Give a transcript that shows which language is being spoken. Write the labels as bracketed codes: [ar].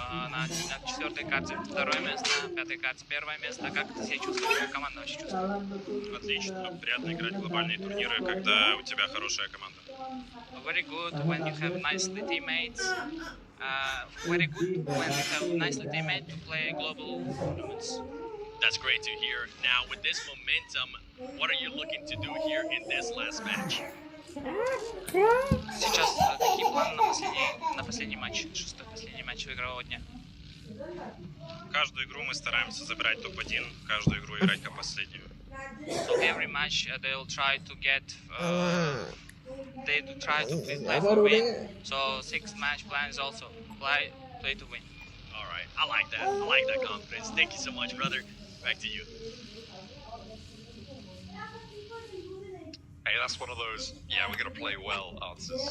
[ru] На четвертой карте второе место, на пятой карте первое место. Как ты себя чувствуешь? Как команда вообще чувствует? Отлично. Приятно играть в глобальные турниры, когда у тебя хорошая команда. [en] Very good when you have nicely teammates. Very good when you have nicely teammates to play global tournaments. That's great to hear. Now, with this momentum, what are you looking to do here in this last match? [ru] Сейчас какие планы на последний матч, шестой последний матч игрового дня? Каждую игру мы стараемся забирать топ-1, каждую игру играть как последнюю. [en] So every match they'll try to get, play for win. So 6 match plan is also play to win. All right, I like that. I like that confidence. Thank you so much, brother. Back to you. Hey, that's one of those, yeah, we're going to play well answers.